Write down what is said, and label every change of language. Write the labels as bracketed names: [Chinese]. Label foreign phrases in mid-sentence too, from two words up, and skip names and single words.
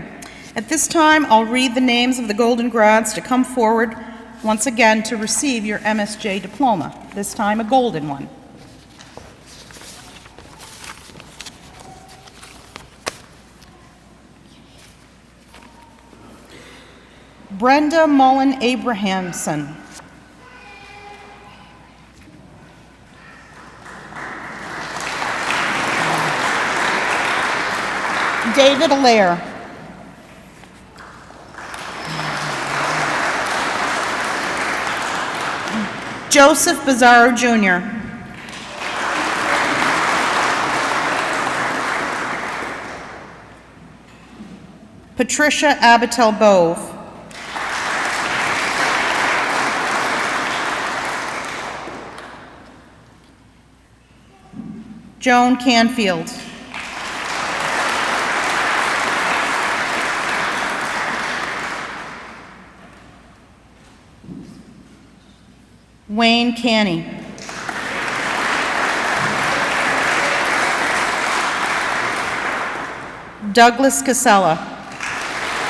[English] At this time, I'll read the names of the Golden Grads to come forward once again to receive your MSJ diploma, this time a golden one. Brenda Mullen Abrahamson. David Allaire. Joseph Bizarro Jr. Patricia Abatel Bove. Joan Canfield. Wayne Canny. Douglas Casella.